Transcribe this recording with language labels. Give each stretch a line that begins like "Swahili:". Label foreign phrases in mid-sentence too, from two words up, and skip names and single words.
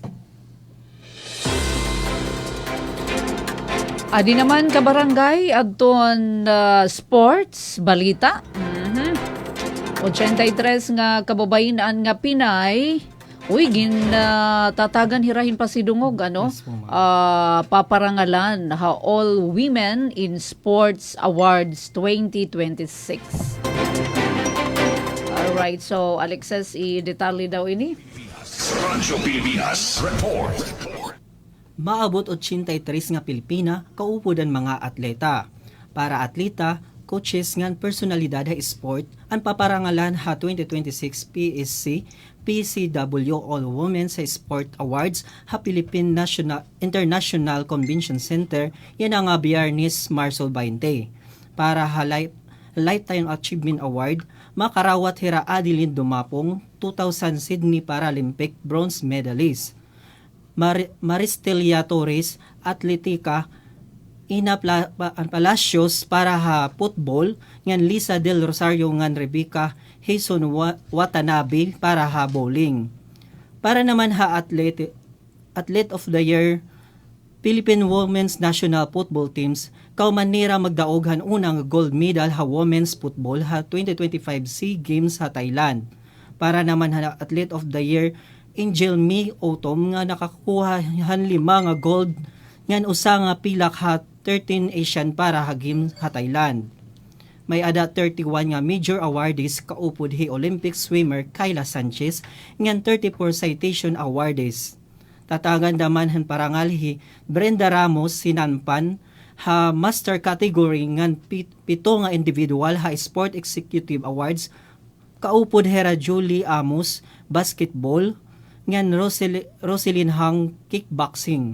Waray: Adi naman kabarangay adton sports balita. 83 nga kababayan nga Pinay tatagan hirahin pa si Dungog paparangalan All Women in Sports Awards 2026.
English: Alright, so Alexis,
Waray: i-detalye daw ini. Radyo Pilipinas Report. Maabot 83 nga Pilipina kaupod ang mga atleta. Para atleta, coaches ngan personalidad ha sport ang paparangalan ha 2026 PSC PCW All Women sa Sport Awards ha Philippine International Convention Center yan ang Biyernes Marso 20. Para ha Lifetime Achievement Award makarawat hira Adeline Dumapong 2000 Sydney Paralympic
English: bronze medalist.
Waray: Maristelia Torres Atletica Ina Palacios para ha football ngan Lisa Del Rosario ngan Rebecca Jason Watanabe para ha bowling. Para naman ha
English: athlete of the year
Waray: Philippine Women's National Football Teams kaumanira magdaoghan unang gold medal ha
English: women's football
Waray: ha 2025 SEA Games ha Thailand. Para naman ha
English: athlete of the year
Waray: Angel May Autumn nga nakakuha han 5 nga gold ngan usa nga pilak ha 13 Asian para ha Games ha Thailand. May ada 31 nga
English: major awardees
Waray: kaupod hi
English: Olympic swimmer
Waray: Kayla Sanchez ngan 34
English: citation awardees.
Waray: Tatagan daman han parangal hi Brenda Ramos sinanpan ha
English: master category
Waray: ngan 7 nga individual ha
English: sport executive awards
Waray: kaupod hera Julie Amos basketball ngan Roselyn Hang kickboxing.